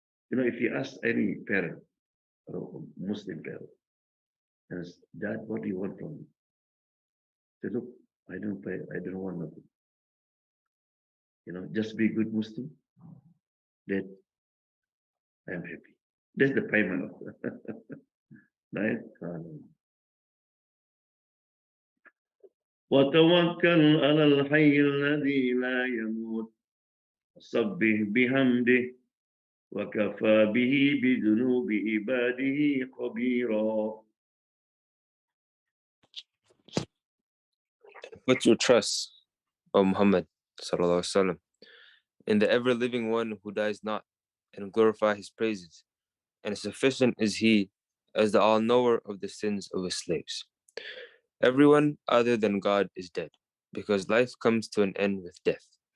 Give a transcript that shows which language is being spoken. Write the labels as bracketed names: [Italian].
[English] If you ask any parent, or Muslim parent, and ask, Dad, what do you want from me? Say, look, I don't pay, I don't want nothing. Just be a good Muslim, that I am happy. That's the payment of right? [Arabic] وتوكل على الحي الذي لا يموت وسبح بحمده وكفى به بذنوب عباده خبيرا. [English] Put your trust, O Muhammad sallallahu alaihi wasallam, in the ever-living one who dies not, and glorify his praises, and sufficient is he as the all-knower of the sins of his slaves. Everyone other than God is dead, because life comes to an end with death.